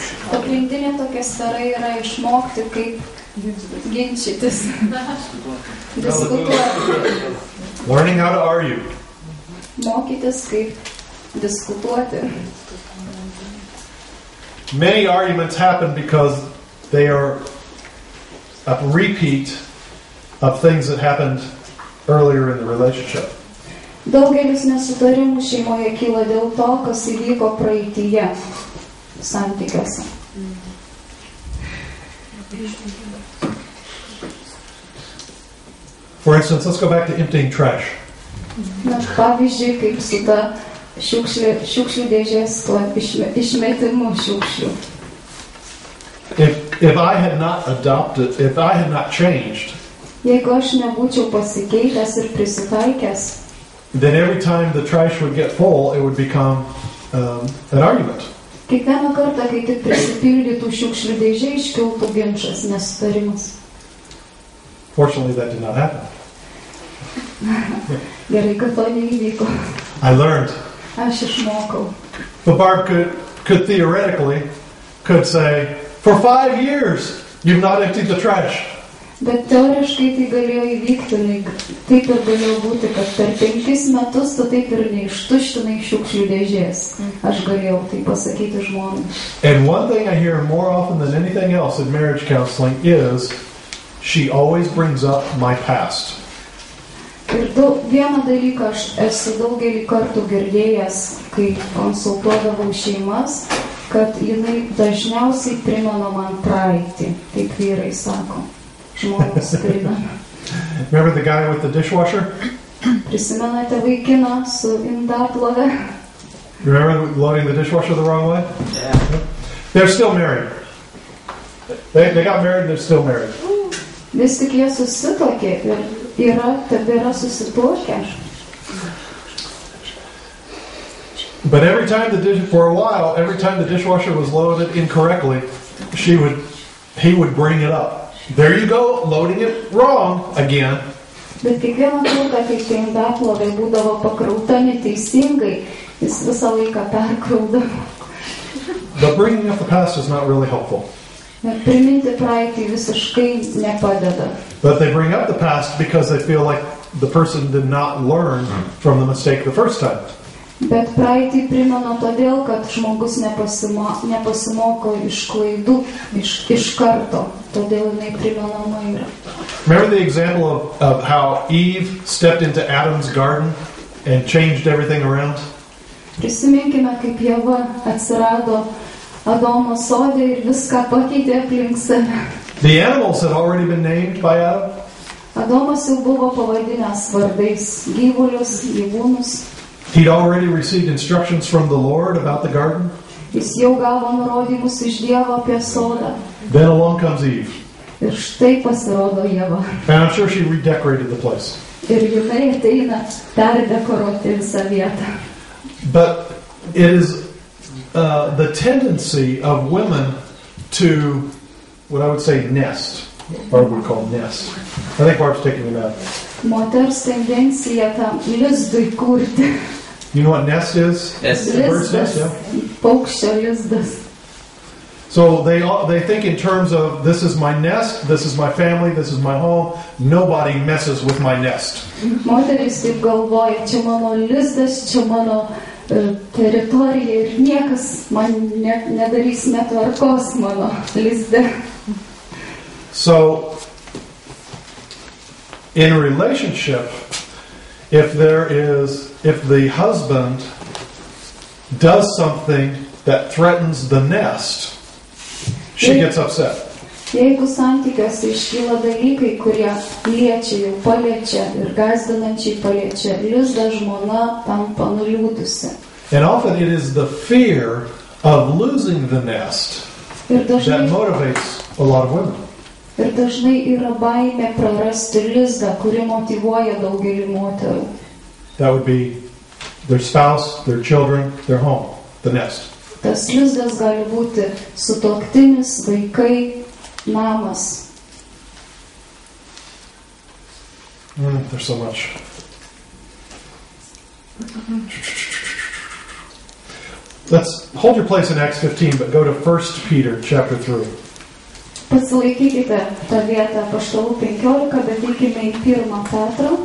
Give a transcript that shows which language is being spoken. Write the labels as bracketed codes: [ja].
[lt] Pagrindinė tokia sfera yra išmokti, kaip ginčytis, diskutuoti. [en] Learning how to argue. [lt] Mokytis, kaip diskutuoti. [en] Many arguments happen because they are a repeat of things that happened earlier in the relationship. [lt] Daugelis nesutarimų šeimoje kyla dėl to, kas įvyko praeityje santykiuose. [en] For instance, let's go back to emptying trash. [lt] Na, pavyzdžiui, kaip su ta šiukšlių dėžės išmetimu šiukšlių. [en] If I had not changed, [lt] Jeigu aš nebūčiau pasikeitęs ir prisitaikęs, [en] then every time the trash would get full, it would become an argument. [lt] Kiekvieną kartą, kai tik prisipildytų šiukšlių dėžė, iškiltų ginčas, nesutarimas. [en] Fortunately, that did not happen. [lt] Gerai, kad to neįvyko. [en] I learned. [lt] Aš išmokau. [en] But Barb could theoretically say, for 5 years, you've not emptied the trash. [lt] Bet teoriškai tai galėjo įvykti, taip ir galėjo būti, kad per 5 metus tu taip ir neištuštinai šiukšlių dėžės. Aš galėjau tai pasakyti žmonai. [en] And one thing I hear more often than anything else in marriage counseling is she always brings up my past. [lt] Ir vieną dalyką aš esu daugelį kartų girdėjęs, kai konsultuodavau šeimas, kad jinai dažniausiai primena man praeitį, taip vyrai sako. [en] Remember the guy with the dishwasher? [lt] Prisimenate vaikiną su indaplove? [en] Remember loading the dishwasher the wrong way? Yeah. They're still married. They got married and they're still married. [lt] Vis tik jie susituokė ir tebėra susituokę. [en] But every time every time the dishwasher was loaded incorrectly, he would bring it up. There you go, loading it wrong again. [lt] Bet kiekvieną kartą, kai tai indaplovė būdavo pakrauta neteisingai, jis visą laiką perkraudavo. [en] But bringing up the past is not really helpful. [lt] Priminti praeitį visiškai nepadeda. [en] But they bring up the past because they feel like the person did not learn from the mistake the first time. [lt] Bet praeitį primena todėl, kad žmogus nepasimoko iš klaidų iš karto. Todėl jinai primenama yra. [en] Remember the example of how Eve stepped into Adam's garden and changed everything around? [lt] Prisiminkime, kaip Ieva atsirado Adomo sode ir viską pakeitė aplink save. [en] The animals had already been named by Adam. [lt] Adomas jau buvo pavadinęs vardais gyvulius, gyvūnus. [en] He'd already received instructions from the Lord about the garden. [lt] Jis jau gavo nurodymus iš Dievo apie sodą. [en] Then along comes Eve. [lt] Ir štai pasirodo Ieva. [en] And I'm sure she redecorated the place. [lt] Ir jinai ateina perdekoruoti visą vietą. [en] But it is the tendency of women to, what I would say, nest. Or we call nest. I think Barb's taking it out. [lt] Moters tendencija tam lizdui kurti. [en] You know what nest is? Yes. The bird's nest, yeah. [lt] Paukščio lizdas. [en] So they think in terms of, this is my nest, this is my family, this is my home. Nobody messes with my nest. [lt] Moteris taip galvoja, čia mano lizdas, čia mano teritorija ir niekas man nedarys netvarkos mano lizde. [en] So, in a relationship, if the husband does something that threatens the nest, she gets upset. [lt] Jeigu santykiuose iškyla dalykai, kurie liečia, jau paliečia ir gąsdinančiai paliečia lizdą, žmona tampa nuliūdusi. [en] And often it is the fear of losing the nest that motivates a lot of women. [lt] Ir dažnai yra baimė prarasti lizdą, kuri motyvuoja daugelį moterų. [en] That would be their spouse, their children, their home, the nest. [lt] Tas lizdas gali būti sutuoktinis, vaikai, namas. [en] There's so much. Let's hold your place in Acts 15, but go to 1 Peter chapter 3. [lt] Pasilaikykite tą vietą Apaštalų 15, bet eikime į 1 Petrą.